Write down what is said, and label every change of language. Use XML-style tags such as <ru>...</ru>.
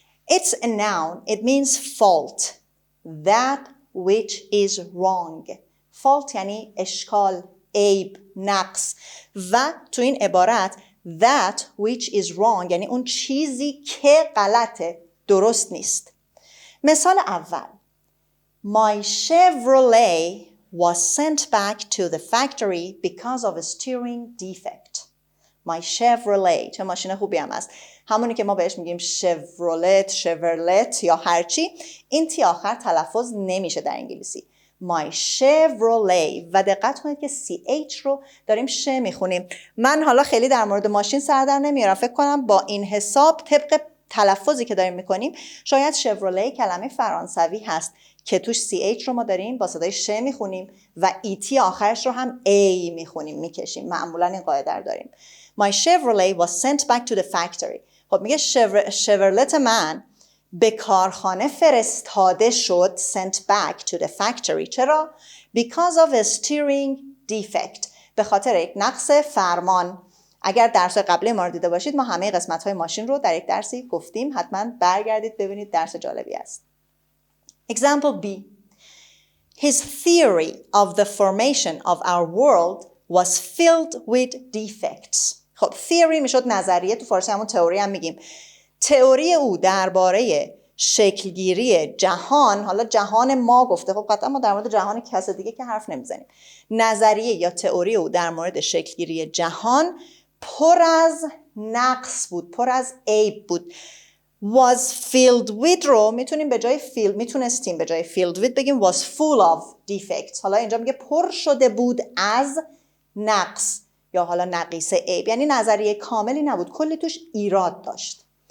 <en>It's a noun. It means fault. That which is wrong.</en> <fa>Fault یعنی اشکال، عیب، نقص. و تو این عبارت</fa> <en>that which is wrong</en> <fa>یعنی اون چیزی که غلطه، درست نیست. مثال اول.</fa> <en>My Chevrolet was sent back to the factory because of a steering defect. My Chevrolet،</en> <fa>چه ماشین خوبی هم است. همونی که ما بهش میگیم شورلت یا هرچی، این تی آخر تلفظ نمیشه در انگلیسی.</fa> <en>My Chevrolet.</en> <fa>و دقت کنید که CH رو داریم ش میخونیم. من حالا خیلی در مورد ماشین سر در نمیارم. فکر کنم با این حساب طبق تلفظی که داریم میکنیم شاید شفرولت کلمه فرانسوی هست که توش CH رو ما داریم با صدای ش میخونیم و ET آخرش رو هم A میخونیم، میکشیم. معمولا این قاعده رو داریم.</fa> <en>My Chevrolet was sent back to the factory.</en> <fa>خب میگه شورلت من به کارخانه فرستاده شد.</fa> <en>Sent back to the factory.</en> <fa>چرا؟</fa> <en>Because of a steering defect.</en> <fa>به خاطر یک نقص فرمان. اگر درس قبلی ما رو دیده باشید ما همه قسمت‌های ماشین رو در یک درسی گفتیم. حتما برگردید ببینید، درس جالبی است.</fa> <en>Example B. His theory of the formation of our world was filled with defects.</en> <fa>خب theory میشد نظریه، تو فارسی همون تئوری هم میگیم. تئوری او درباره شکلگیری جهان، حالا جهان ما گفته، خب قطعا ما در مورد جهان کس دیگه که حرف نمیزنیم. نظریه یا تئوری او در مورد شکلگیری جهان پر از نقص بود، پر از عیب بود.</fa> <en>Was filled with</en> <fa>رو میتونستیم به جای</fa> <en>filled with</en> <fa>بگیم</fa> <en>was full of defects.</en> <fa>حالا اینجا میگه پر شده بود از نقص یا حالا نقیص، عیب، یعنی نظریه کاملی نبود، کلی توش ایراد داشت.</fa>